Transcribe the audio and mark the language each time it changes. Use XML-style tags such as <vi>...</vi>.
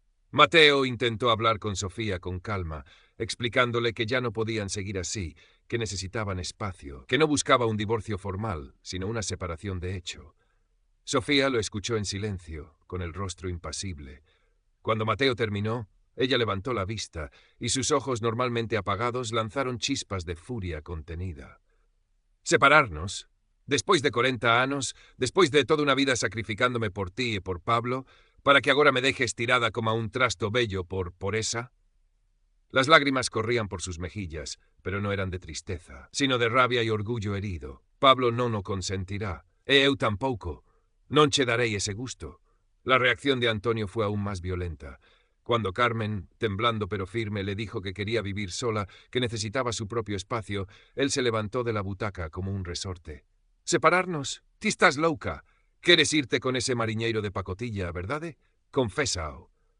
<es>Mateo intentó hablar con Sofía con calma, explicándole que ya no podían seguir así, que necesitaban espacio, que no buscaba un divorcio formal, sino una separación de hecho. Sofía lo escuchó en silencio, con el rostro impasible. Cuando Mateo terminó, ella levantó la vista, y sus ojos normalmente apagados lanzaron chispas de furia contenida. «Separarnos?</es> <gl>Despois de 40 anos, despois de toda unha vida sacrificándome por ti e por Pablo, para que agora</gl> <es>me dejes tirada</es> <gl>como a un trasto bello por esa?»</gl> <es>Las lágrimas corrían por sus mejillas, pero no eran de tristeza, sino de rabia y orgullo herido.</es> <gl>«Pablo non o consentirá, e eu tampouco. Non che darei ese gusto».</gl> <es>La reacción de Antonio fue aún más violenta. Cuando Carmen, temblando pero firme, le dijo que quería vivir sola, que necesitaba su propio espacio, él se levantó de la butaca como un resorte.</es> <gl>«Separarnos? Ti estás louca. Queres irte con ese mariñeiro de pacotilla, verdade? Confésao».</gl>